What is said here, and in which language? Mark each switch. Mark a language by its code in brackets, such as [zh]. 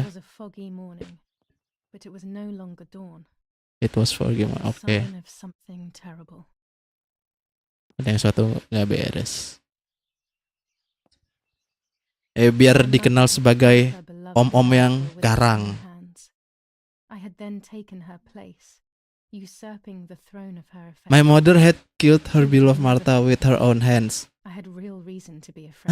[en] It was a foggy morning, but it was no longer dawn. It was for [id] gimana? [en] A [id] Oke. [en] sign of something terrible. [id] Ada yang suatu nggak beres. Biar dikenal sebagai om-om yang garang. [en] I had then taken her place, usurping the throne of her affection. My mother had killed her beloved Martha with her own hands. I had real reason to be afraid.